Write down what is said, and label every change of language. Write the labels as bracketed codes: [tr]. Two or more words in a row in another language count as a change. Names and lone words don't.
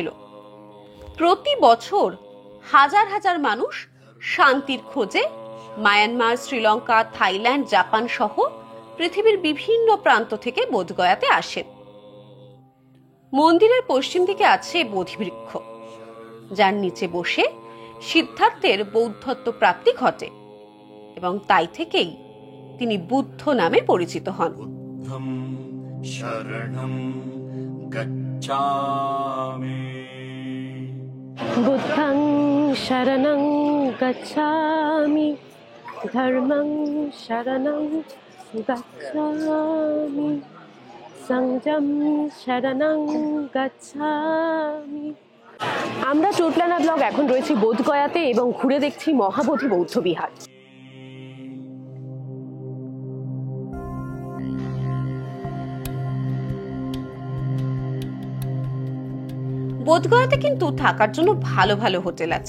[bn] প্রতি বছর হাজার হাজার মানুষ শান্তির খোঁজে মায়ানমার, শ্রীলঙ্কা, থাইল্যান্ড, জাপান সহ পৃথিবীর বিভিন্ন প্রান্ত থেকে বোধগয়াতে আসেন। মন্দিরের পশ্চিম দিকে আছে বোধিবৃক্ষ, যার নিচে বসে সিদ্ধার্থের বৌদ্ধত্ব প্রাপ্তি ঘটে এবং তাই থেকেই তিনি বুদ্ধ নামে পরিচিত হন। [pi] বুদ্ধং শরণং গচ্ছামি। বুদ্ধং শরণং গচ্ছামি, ধর্মং শরণং গচ্ছামি, সংযম শরণং গচ্ছামি। [bn] আমরা চোটলানা ব্লগ এখন রয়েছি বোধগয়াতে এবং ঘুরে দেখছি মহাবোধি বৌদ্ধ বিহার। বোধগয়াতে কিন্তু থাকার জন্য ভালো ভালো হোটেল আছে।